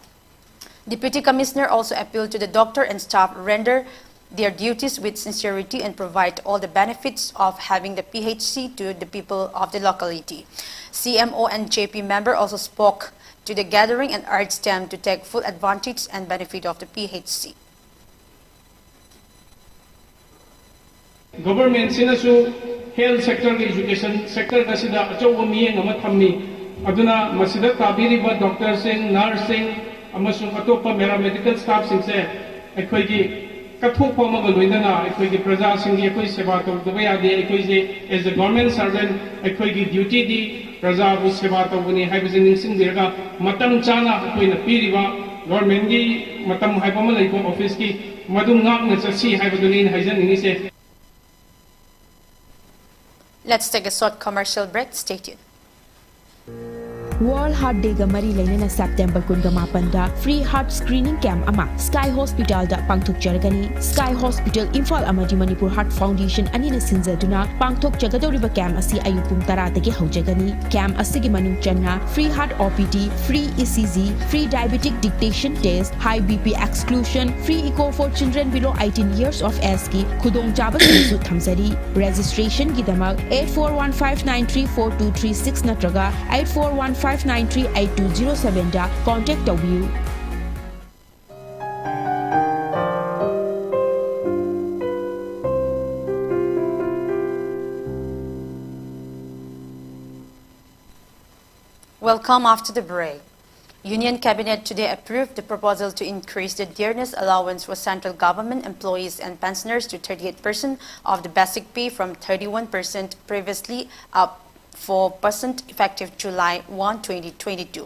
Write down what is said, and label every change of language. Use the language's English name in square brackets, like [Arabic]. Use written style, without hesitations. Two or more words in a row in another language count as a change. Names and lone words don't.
[English] Deputy Commissioner also appealed to the doctor and staff render their duties with sincerity and provide all the benefits of having the PHC to the people of the locality. CMO and JP member also spoke to the gathering and urged them to take full advantage and benefit of the PHC. [Manipuri] Government sinasu [English] health sector education sector [Manipuri] dasida achawa miyeng ama thammi aduna masida tabiriba doctors sing nursing amasung atopa [English] medical staff [Manipuri] sing se ekhoigi kathok pamaga loinana ekhoigi praja singi ekoi seva tawdaba yade ekoi [English] as a government servant [Manipuri] ekhoigi duty di praja bu seva tawbuni haibajin ningsing dirga matam chana ekoi na piriba government gi matam haibama leibo office ki madum ngak na chasi haibaduni haijan ningi se. [English] Let's take a short commercial break. Stay tuned. [Manipuri] World Heart Day ga mari lainana September 28 da [English] free heart screening camp [Manipuri] ama Sky Hospital da pangthok jargani. Sky Hospital Imphal amadi Manipur Heart Foundation anina sinjaduna pangthok jagadoriba camp asi ayupung 10 dagi haujagani. Camp asigi manung channa [English] free heart OPD, free ECG, free diabetic dictation test, high BP exclusion, free echo for children below 18 years of age [Manipuri] ki khudong jaba su thamsari. Registration gi damak 8415934236 natraga 8415938207 da [English] contact you. Welcome after the break. Union Cabinet today approved the proposal to increase the dearness allowance for central government employees and pensioners to 38% of the basic pay from 31% previously, up 4% effective July 1, 2022.